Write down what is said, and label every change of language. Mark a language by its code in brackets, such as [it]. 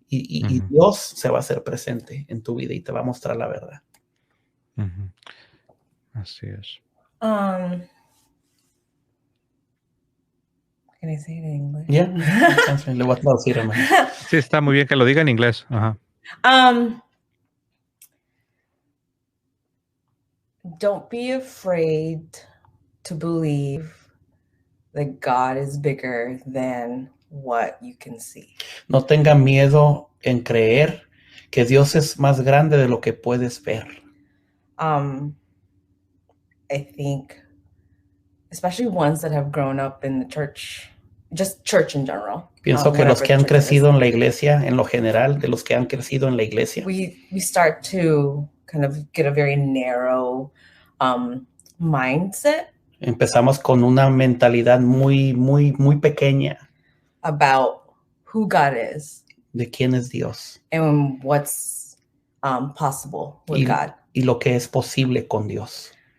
[es] Y Dios se va a hacer presente en tu vida y te va a mostrar la verdad. Así es. Can I say it in English? Yeah. Le voy a traducir, hermano. Sí, está muy bien que lo diga en inglés. Ajá. [en] Don't be afraid to believe that God is bigger than what you can see. [es] No tenga miedo en creer que Dios es más grande de lo que puedes ver. [en] I think, especially ones that have grown up in the church, just church in general. [es] Pienso que los que han crecido en la iglesia, en lo general, de los que han crecido en la iglesia, [en] we start to kind of get a very narrow mindset. [es] Empezamos con una mentalidad muy pequeña [en] about who God is. [es] De quién es Dios. [en] And what's possible with God. [es] Y lo que es posible con Dios.